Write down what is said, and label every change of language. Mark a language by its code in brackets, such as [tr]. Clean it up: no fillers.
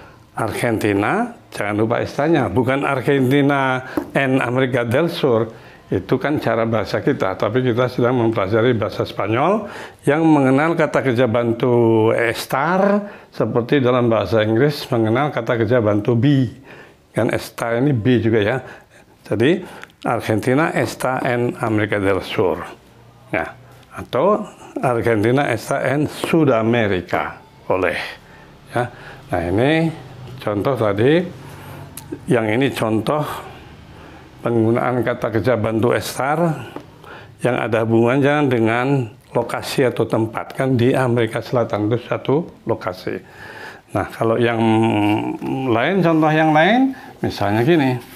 [id] Argentina, jangan lupa istilahnya, bukan Argentina and Amerika del Sur. Itu kan cara bahasa kita, tapi kita sedang mempelajari bahasa Spanyol yang mengenal kata kerja bantu estar seperti dalam bahasa Inggris mengenal kata kerja bantu be. Kan estar ini be juga ya. [es] Jadi Argentina está en América del Sur. [id] Ya, atau [es] Argentina está en Sudamérica, [id] boleh. Ya. Nah, ini contoh tadi. Yang ini contoh penggunaan kata kerja bantu estar yang ada hubungannya dengan lokasi atau tempat. Kan di Amerika Selatan itu satu lokasi. Nah, kalau yang lain, contoh yang lain, misalnya gini.